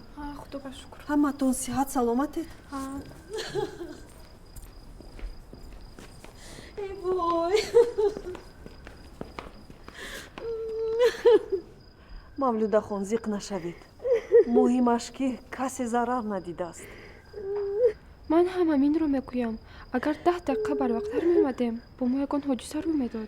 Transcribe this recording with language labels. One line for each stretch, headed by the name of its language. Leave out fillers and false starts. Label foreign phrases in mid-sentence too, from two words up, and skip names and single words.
Persian: خدا با شکر. همتون صحت سلامتید؟ ای وای
Tajik: мавлуда хон зиқ нашавед. муҳимаш ки касе зарар надидааст. ман ҳам ҳаминро мегӯям. агар 10 дақиқа барвақттар меомадем бо мо ягон ҳодиса рӯй медод.